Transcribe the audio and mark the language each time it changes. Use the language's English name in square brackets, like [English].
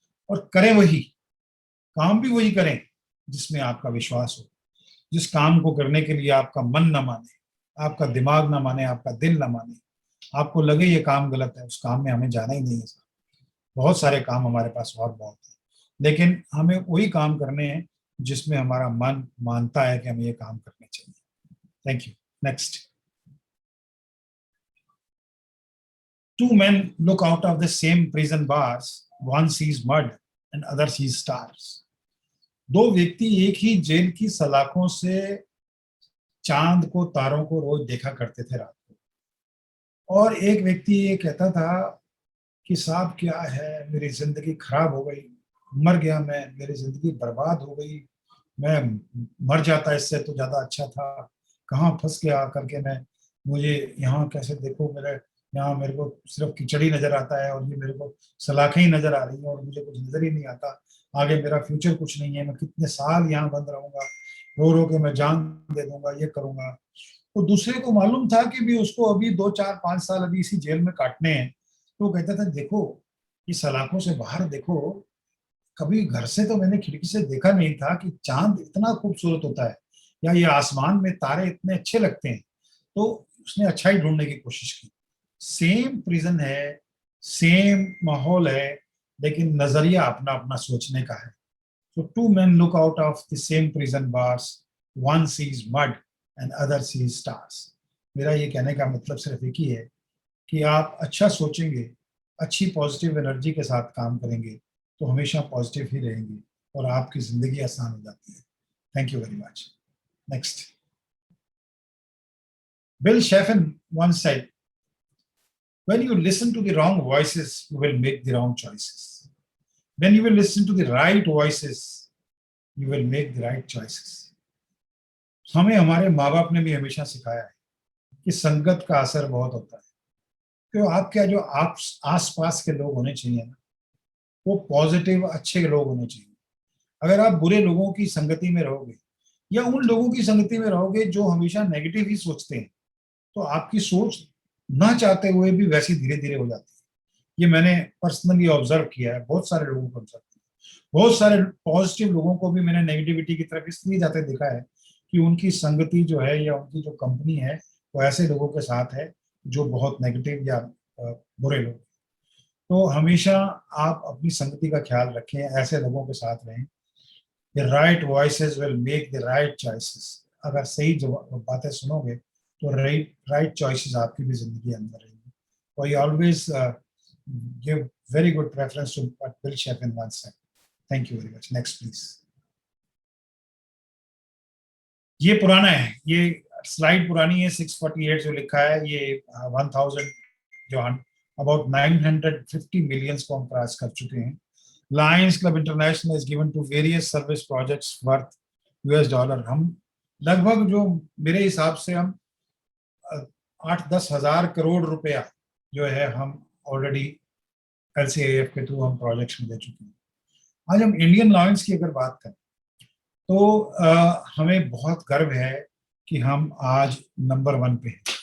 [Hindi] और करें वही काम, भी वही करें जिसमें आपका विश्वास हो, जिस काम को करने के लिए आपका मन ना माने, आपका दिमाग ना माने, आपका दिल ना माने, आपको लगे ये काम गलत है, उस काम में हमें जाना ही नहीं है। बहुत सारे काम हमारे पास और बहुत है, लेकिन हमें वही काम करने हैं जिसमें हमारा मन मानता है कि हमें ये काम करने चाहिए। [English] Thank you. Next. 2 men look out of the same prison bars. One sees mud and other sees stars. [Hindi] 2 व्यक्ति एक ही जेल की सलाखों से चांद को, तारों को रोज देखा करते थे रात को, और एक व्यक्ति ये कहता था कि साहब क्या है, मेरी जिंदगी खराब हो गई, मर गया मैं, मेरी जिंदगी बर्बाद हो गई, मैं मर जाता इससे तो ज्यादा अच्छा था, कहाँ फंस गया करके मैं, मुझे यहाँ कैसे, देखो मेरे यहाँ मेरे को सिर्फ कीचड़ ही नजर आता है और ये मेरे को सलाखें ही नजर आ रही हैं और मुझे कुछ नजर ही नहीं आता, आगे मेरा फ्यूचर कुछ नहीं है, मैं कितने साल यहाँ बंद रहूंगा, रो रो के मैं जान दे दूंगा, ये करूंगा। तो दूसरे को मालूम था कि भी उसको अभी 2 4 5 साल अभी इसी जेल में काटने हैं, तो वो कहता था देखो ये सलाखों से बाहर देखो, कभी घर से तो मैंने खिड़की से देखा नहीं था कि चांद इतना खूबसूरत होता है या ये आसमान में तारे इतने अच्छे लगते हैं। तो उसने अच्छाई ढूंढने की कोशिश की। सेम प्रिजन है, सेम माहौल है, लेकिन नजरिया अपना अपना सोचने का है। [English] So two men look out of the same prison bars. One sees mud and other sees stars. [Hindi] मेरा ये कहने का मतलब सिर्फ एक ही है कि आप अच्छा सोचेंगे, अच्छी पॉजिटिव एनर्जी के साथ काम करेंगे तो हमेशा पॉजिटिव ही रहेंगे और आपकी जिंदगी आसान हो जाती है। [English] Thank you very much. Next, Bill Sheffin once said, when you listen to the wrong voices, you will make the wrong choices. When you will listen to the right voices, you will make the right choices. [Hindi] हमें हमारे माँ बाप ने भी हमेशा सिखाया है कि संगत का असर बहुत होता है। तो आपके जो आप आसपास के लोग होने चाहिए ना, वो पॉजिटिव अच्छे लोग होने चाहिए। अगर आप बुरे लोगों की संगति में रहोगे या उन लोगों की संगति में रहोगे जो हमेशा नेगेटिव ही सोचते हैं, तो आपकी सोच ना चाहते हुए भी वैसी धीरे धीरे हो जाती है। ये मैंने पर्सनली ऑब्जर्व किया है, बहुत सारे लोगों को ऑब्जर्व किया, बहुत सारे पॉजिटिव लोगों को भी मैंने नेगेटिविटी की तरफ इसलिए जाते देखा है कि उनकी संगति जो है या उनकी जो कंपनी है वो ऐसे लोगों के साथ है जो बहुत नेगेटिव या बुरे लोग। तो हमेशा आप अपनी संगति का ख्याल रखें, ऐसे लोगों के साथ रहें। [English] The right voices will make the right choices. [Hindi] अगर सही बातें सुनोगे तो [English] right choices [Hindi] आपकी भी जिंदगी अंदर रहेंगी। [English] So I always give very good preference to what Bill Sheffin once said. Thank you very much. Next, please. [Hindi] ये पुराना है, ये स्लाइड पुरानी है, 648 जो लिखा है, ये 1000 जो अबाउट 950 मिलियंस को हम क्रॉस कर चुके हैं। [English] Lions Club International is given to various service projects worth $US। [Hindi] हम लगभग जो मेरे हिसाब से हम 8-10 हजार करोड़ रुपया जो है हम ऑलरेडी LCIF के थ्रू हम प्रोजेक्ट्स में दे चुके हैं। आज हम इंडियन लायंस की अगर बात करें तो हमें बहुत गर्व है कि हम आज नंबर 1 पे हैं।